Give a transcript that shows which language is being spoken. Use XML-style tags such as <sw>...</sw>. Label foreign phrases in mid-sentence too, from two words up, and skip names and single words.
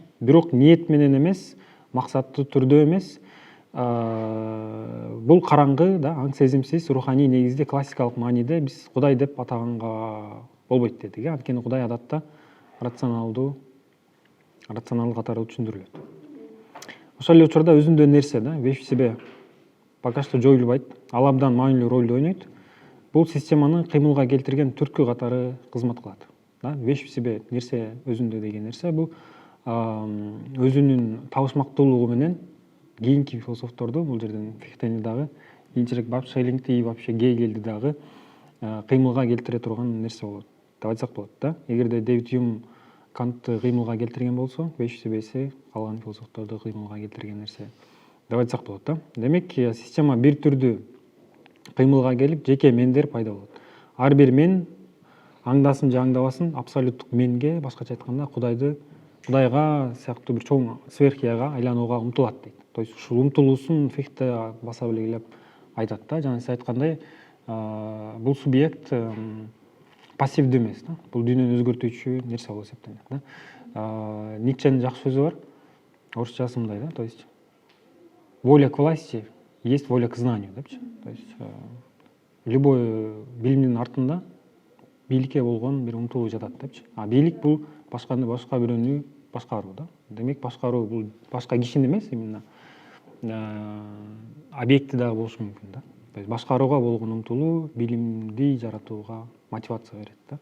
<ky>Бирок ниет менен эмес, максаттуу түрдө эмес, бул караңгы да аң сезимсиз руханий негизде классикалык мааниде биз Кудай деп атаганга болбойт дедик. Анткени Кудай адатта рационалдуу катары түшүндүрүлөт. Ошол эле учурда өзүндө нерсе да,</ky> <ru>вещь в себе пока что</ru> <ky>жоюлбайт, ал абдан маанилүү ролду ойнойт. Бул системаны кыймылга келтирген түрткү катары кызмат кылат.</ky> <ru>Вещь в себе</ru> <ky>нерсе өзүндө деген нерсе бул өзүнүн табышмактуулугу менен кийинки философторду, бул жерден Фихтени дагы, кийинчерээк Шеллингди</ky> <ru>и вообще</ru> <ky>Гегельди дагы кыймылга келтире турган нерсе болот деп айтсак болот да. Эгерде Дэвид Юм Кантты кыймылга келтирген болсо,</ky> <ru>вещь в себеси</ru> <ky>калган философторду кыймылга келтирген нерсе деп айтсак болот да. Демек, система бир түрдүү кыймылга келип, жеке мендер пайда болот. Ар бир мен аңдасын же аңдабасын абсолюттук менге, башкача айтканда Кудайга сыяктуу бир чоң сверхияга айланууга умтулат дейт.</ky> <ru>То есть</ru> <ky>ушул умтулуусун Фихте баса белгилеп айтат да. Жана сиз айткандай, бул субъект пассивдүү эмес да. Бул дүйнөнү өзгөртүүчү нерсе болуп эсептелет да. Ницченин жакшы сөзү бар. Орусчасы мындай да,</ky> <ru>то есть воля к власти есть воля к знанию депчи. То есть любой</ru> <ky>билимдин артында бийликке болгон бир умтулуу жатат депчи. Бийлик бул башка бирөөнү башкаруу да. Демек, башкаруу бул башка кишини эмес, именно объекти дагы болушу мүмкүн да.</ky> <ru>То есть</ru> <ky>башкарууга болгон умтулуу билимди жаратууга мотивация берет да.</ky>